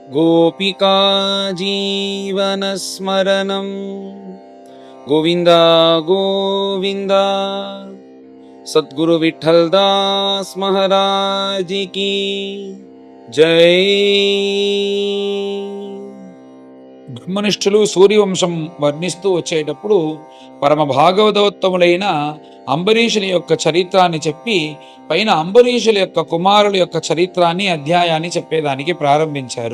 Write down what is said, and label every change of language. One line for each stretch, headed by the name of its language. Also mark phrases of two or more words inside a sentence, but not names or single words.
Sanskrit: गोपिका जीवनस्मरणं गोविन्द गोविन्द।
Hindi: सद्गुरु विठ्ठल दास महाराज की जय।
Telugu: బ్రహ్మనిష్ఠులు సూర్యవంశం వర్ణిస్తూ వచ్చేటప్పుడు పరమ భాగవతోత్తములైన అంబరీషుని యొక్క చరిత్రాన్ని చెప్పి పైన అంబరీషుల యొక్క కుమారుల యొక్క చరిత్రాన్ని అధ్యాయాన్ని చెప్పేదానికి ప్రారంభించారు.